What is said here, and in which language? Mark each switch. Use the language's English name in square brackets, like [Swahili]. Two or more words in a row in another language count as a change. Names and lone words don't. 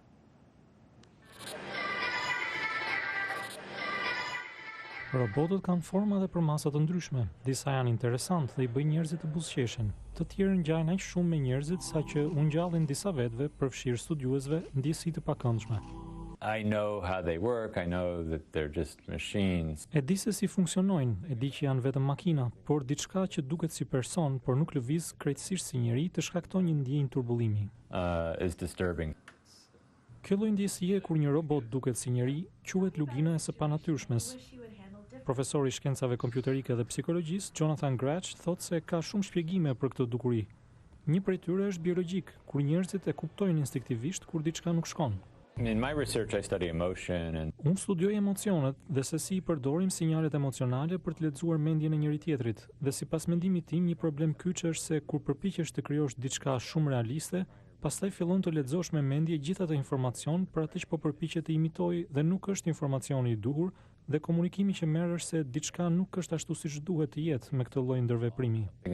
[Albanian] Robotët kanë forma dhe përmasa të ndryshme. Disa janë interesant dhe i bëjnë njerëzit të buzëqeshin. Të tjerë ngjajnë aq shumë me njerëzit saqë u ngjallin disa vetëve, përfshirë studiuesve, ndjesi të pakëndshme. [English] I know how they work, I know that they're just machines. [Albanian] E di se si funksionojnë, e di që janë vetëm makina, por diçka që duket si person, por nuk lëviz krejtësisht si njeri, të shkakton një ndjenjë turbullimi. [English] Is disturbing. [Albanian] Kjo lloj ndjesie kur një robot duket si njeri, quhet lugina e së panatyrshmes. Profesori i shkencave kompjuterike dhe psikologjisë, Jonathan Gratch, thotë se ka shumë shpjegime për këtë dukuri. Një prej tyre është biologjik, kur njerëzit e kuptojnë instinktivisht kur diçka nuk shkon. [English] In my research I study emotion and [Albanian] Unë studioj emocionet dhe se si i përdorim sinjalet emocionale për të lexuar mendjen e njëri tjetrit, dhe sipas mendimit tim një problem kyç është se kur përpiqesh të krijosh diçka shumë realiste, pastaj fillon të lexosh me mendje gjithë atë informacion për atë që po përpiqet të imitojë dhe nuk është informacioni i duhur dhe komunikimi që merr është se diçka nuk është ashtu siç duhet të jetë me këtë lloj ndërveprimi.